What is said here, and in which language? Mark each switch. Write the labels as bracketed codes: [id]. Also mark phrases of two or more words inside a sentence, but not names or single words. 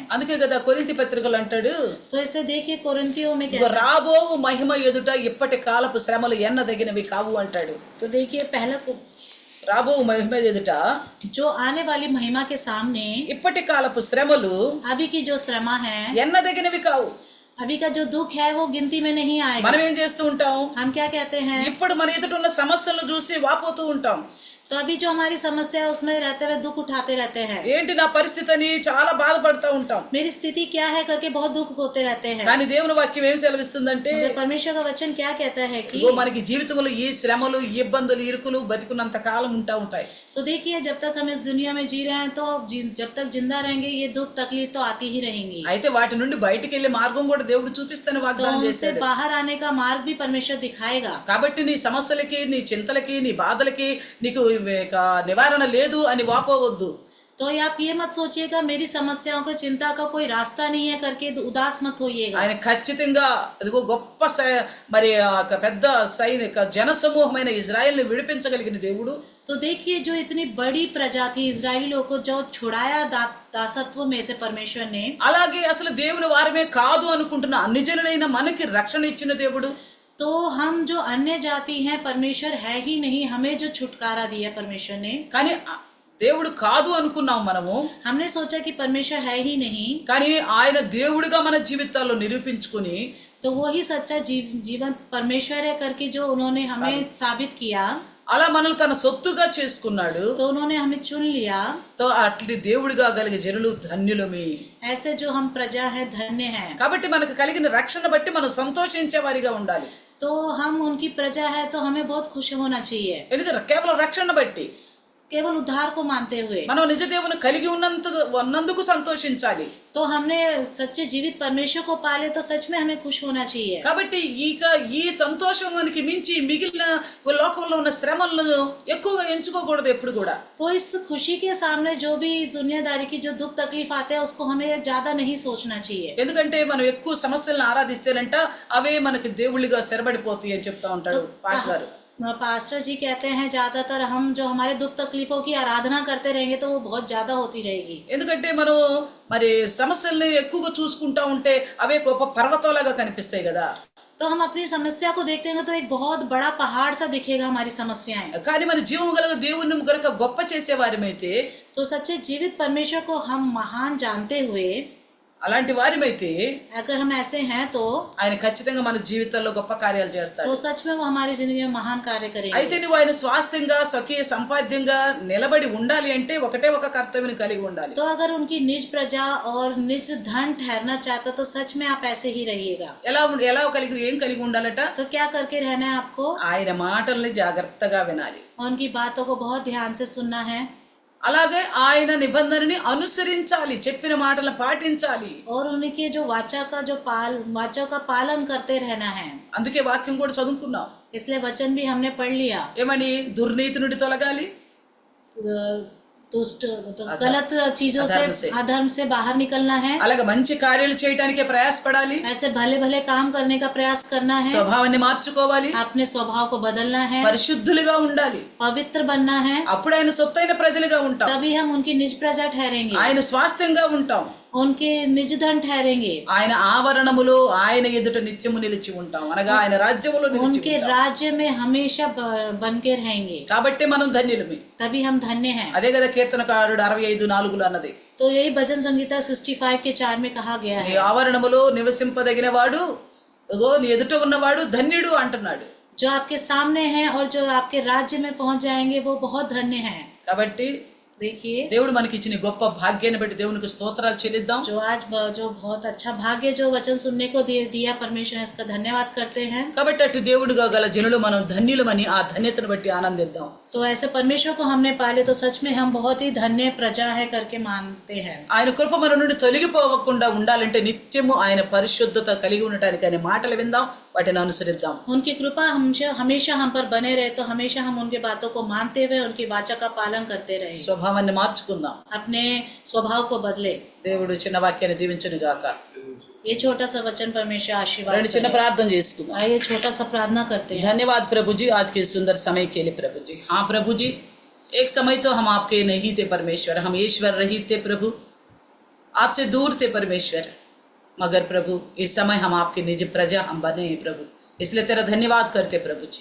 [te] అందుకే కదా కొరింథీ పత్రికలు అంటాడు, [hi] तो इसे देखिए कोरिन्थियों में [te] ఇదిగో [hi] कहता है, [te] రాబోవు మహిమ ఎదుట ఇప్పటి కాలపు శ్రమలు ఎన్నదగినవి కావు అంటాడు. [hi] तो देखिए पहला [te] రాబోవు మహిమ ఎదుట [hi] जो आने वाली महिमा के सामने [te] ఇప్పటి కాలపు శ్రమలు [hi] अभी की जो श्रमा है, [te] ఎన్నదగినవి కావు. [hi] अभी का जो दुख है वो गिनती में नहीं आएगा। [te] మనం ఏం చేస్తూ ఉంటాం? [hi] हम क्या कहते हैं, [te] ఇప్పుడు మన ఎదుట ఉన్న సమస్యలను చూసి వాపోతూ ఉంటాం. [hi] तो अभी जो हमारी समस्या है उसमें रहते रहे दुख उठाते रहते हैं। [te] ఏంటి నా పరిస్థితి అని చాలా బాధపడుతూ ఉంటాం. [hi] मेरी स्थिति क्या है करके बहुत दुख होते रहते हैं। [te] కానీ దేవుని వాక్యం ఏం సెలవిస్తుందంటే, [hi] मगर परमेश्वर का वचन क्या कहता है कि [te] ఇదిగో మనకి జీవితంలో ఈ శ్రమలు, ఈ ఇబ్బందులు, ఇరుకులు బతికున్నంత కాలం ఉంటాయి. [hi] तो देखिए जब तक हम इस दुनिया में जी रहे हैं तो जब तक जिंदा रहेंगे ये दुख तकलीफ तो आती ही रहेंगी। [te] అయితే వాటి నుండి బయటికి వెళ్ళే మార్గం కూడా దేవుడు చూపిస్తానని [hi] तो [te] వాగ్దానం [hi] उनसे [te] చేశాడు. [hi] बाहर आने का मार्ग भी परमेश्वर दिखाएगा। [te] కాబట్టి నీ సమస్యలకి, నీ చింతలకి, నీ బాధలకి నీకు నివారణ లేదు అని వాపోవద్దు. [hi] तो आप ये मत सोचिएगा मेरी समस्याओं को चिंता का कोई रास्ता नहीं है करके उदास मत होइएगा। [te] ఆయన ఖచ్చితంగా అదిగో గొప్ప మరి పెద్ద సైనిక జనసమూహమైన ఇజ్రాయెల్ని విడిపించగలిగిన దేవుడు. [hi] तो देखिए जो इतनी बड़ी प्रजा थी इजरायली लोगों को जो छुड़ाया दासत्व में से परमेश्वर ने, [te] అలాగే అసలు దేవుని వారమే కాదు అనుకుంటున్న అన్ని జనులైన మనకి రక్షణ ఇచ్చిన దేవుడు. [hi] तो हम जो अन्य जाति हैं परमेश्वर है ही नहीं, हमें जो छुटकारा दिया परमेश्वर ने। [te] కానీ దేవుడు కాదు అనుకున్నాం మనము, [hi] हमने सोचा कि परमेश्वर है ही नहीं, [te] కానీ ఆయన దేవుడిగా మన జీవితాల్లో నిరూపించుకుని [hi] तो वो ही सच्चा जीवन परमेश्वर है करके जो उन्होंने हमें साबित किया, [te] అలా మనల్ని తన సొత్తుగా చేసుకున్నాడు. [hi] तो उन्होंने हमें चुन लिया। [te] తో అట్లా దేవుడిగా కలిగే జనులు ధన్యులమే. [hi] ऐसे जो हम प्रजा है धन्य हैं। [te] కాబట్టి మనకు కలిగిన రక్షణ బట్టి మనం సంతోషించే వారిగా ఉండాలి. [hi] तो हम उनकी प्रजा है तो हमें बहुत खुश होना चाहिए, [te] ఎందుకంటే కేవలం రక్షణ బట్టి [hi] केवल उद्धार को मानते हुए। [te] మనం నిజ దేవుని కలిగి ఉన్నందుకు సంతోషించాలి. [hi] तो हमने सच्चे जीवित परमेश्वर को पाले तो सच में हमें खुश होना चाहिए। [te] కాబట్టి ఈ సంతోషానికి మించి మిగిలిన లోకంలో ఉన్న శ్రమలను ఎక్కువగా ఎంచుకోకూడదు ఎప్పుడు కూడా. [hi] तो इस खुशी के सामने जो भी दुनियादारी की जो दुख तकलीफ आते हैं उसको हमें ज्यादा नहीं सोचना चाहिए। [te] ఎందుకంటే మనం ఎక్కువ సమస్యలను ఆరాధిస్తేనంట అవే మనకి దేవుళ్ళుగా స్థిరపడిపోతాయి అని చెప్తా ఉంటాడు పాస్టర్ గారు. [hi] पास्टर जी कहते हैं ज्यादातर हम जो हमारे दुख तकलीफों की आराधना करते रहेंगे तो वो बहुत ज्यादा होती रहेगी। [te] ఎందుకంటే మనం మరి సమస్యల్ని ఎక్కువగా చూసుకుంటా ఉంటే అవే గొప్ప పర్వతాలుగా కనిపిస్తాయి కదా. [hi] तो हम अपनी समस्या को देखते हैं तो एक बहुत बड़ा पहाड़ सा दिखेगा हमारी समस्याएं। [te] కానీ మన జీవము గల దేవుని గనుక గొప్ప చేసేవారిమైతే, [hi] तो सच्चे जीवित परमेश्वर को हम महान जानते हुए [te] అలాంటి వారిమైతే [hi] अगर हम ऐसे हैं तो [te] ఆయన ఖచ్చితంగా మన జీవితాల్లో గొప్ప కార్యాలు చేస్తాడు. [hi] तो सच में वो हमारी जिंदगी में महान कार्य करेंगे। [te] అయితే నువ్వు ఆయన స్వాస్థ్యంగా స్వకీయ సంపాద్యంగా నిలబడి ఉండాలి అంటే ఒకటే ఒక కర్తవ్యం కలిగి ఉండాలి. [hi] तो अगर उनकी निज प्रजा और निज धन ठहरना चाहते तो सच में आप ऐसे ही रहिएगा। [te] ఏం కలిగి ఉండాలట? [hi] तो क्या करके रहना है आपको? [te] ఆయన మాటల్ని జాగ్రత్తగా వినాలి. [hi] उनकी बातों को बहुत ध्यान से सुनना है। [te] అలాగే ఆయన నిబంధనని అనుసరించాలి, చెప్పిన మాటలను పాటించాలి. [hi] और उनके जो वाचा का पालन करते रहना है। [te] అందుకే వాక్యం కూడా చదువుకున్నాం. [hi] इसलिए वचन भी हमने पढ़ लिया। [te] ఏమని? దుర్నీతి నుండి తొలగాలి, [hi] दुष्ट तो गलत चीजों अधर्म से से। अधर्म से बाहर निकलना है, [te] అలాగే మంచి కార్యాలు చేయడానికి ప్రయాసపడాలి, [hi] ऐसे भले भले काम करने का प्रयास करना है, [te] స్వభావాన్ని మార్చుకోవాలి, [hi] अपने स्वभाव को बदलना है, [te] పరిశుద్ధులుగా ఉండాలి. [hi] पवित्र बनना है, [te] అప్పుడు ఆయన సొత్తైన ప్రజలుగా ఉంటాం, [hi] तभी हम उनकी निज प्रजा ठहरेंगे, [te] ఆయన స్వాస్థ్యంగా ఉంటాం, [hi] उनके निज धन ठहरेंगे, [te] ఆయన ఆవరణములో ఆయన ఎదుట నిత్యము నిలిచి ఉంటాం, అనగా ఆయన రాజ్యములో నిలిచి [hi] उनके [te] ఉంటాం. [hi] राज्य में हमेशा बन के रहेंगे, [te] కాబట్టి మనం ధన్యులమే. [hi] तभी हम धन्य हैं। [te] అదే కదా కీర్తనకారుడు 65:4 అన్నది, [hi] तो यही भजन संगीता 65:4 में कहा गया [te] నీ [hi] है, [te] ఆవరణములో నివసింపదగిన వాడు, అగో నీ ఎదుట ఉన్నవాడు ధన్యుడు అంటున్నాడు. [hi] जो आपके सामने हैं और जो आपके राज्य में पहुंच जाएंगे वो बहुत धन्य हैं। [te] కాబట్టి [hi] देखिए, [te] దేవుడు మనకి ఇచ్చిన గొప్ప భాగ్యాన్ని బట్టి దేవునికి స్తోత్రాలు చెల్లిద్దాం. [hi] जो आज जो बहुत अच्छा भाग्य जो वचन सुनने को दिया परमेश्वर है, इसका धन्यवाद करते हैं। [te] కాబట్టి అటు దేవుడుగా గల జనులు మనం ధన్యులమని ఆ ధన్యతను బట్టి ఆనందిద్దాం. [hi] तो ऐसे परमेश्वर को हमने पाले तो सच में हम बहुत ही धन्य प्रजा है करके मानते हैं। [te] ఆయన కృప మన నుండి తొలగిపోకుండా ఉండాలంటే నిత్యము ఆయన పరిశుద్ధత కలిగి ఉండటానికి ఆయన మాటలు విందాం, వాటిని అనుసరిద్దాం. [hi] उनकी कृपा हमेशा हम पर बने रहे, तो हमेशा हम उनकी बातों को मानते हुए उनकी वाचा का पालन करते रहे, [te] స్వభావాన్ని మార్చుకుందాం. [hi] अपने स्वभाव को बदले। [te] దేవుడు చిన్న వాక్యాన్ని దీవించును గాక. [hi] ये छोटा सा वचन परमेश्वर आशीर्वाद [te] రెండు చిన్న [hi] करे। [te] ప్రార్థన చేసుకుందాం. [hi] आइए छोटा सा प्रार्थना करते हैं। धन्यवाद प्रभु जी आज के सुंदर समय के लिए प्रभु जी. हाँ प्रभु जी, एक समय तो हम आपके नहीं थे परमेश्वर, हम ईश्वर रहित थे प्रभु, आपसे दूर थे परमेश्वर, मगर प्रभु इस समय हम आपके निज प्रजा हम बने हैं प्रभु, इसलिए तेरा धन्यवाद करते प्रभु जी.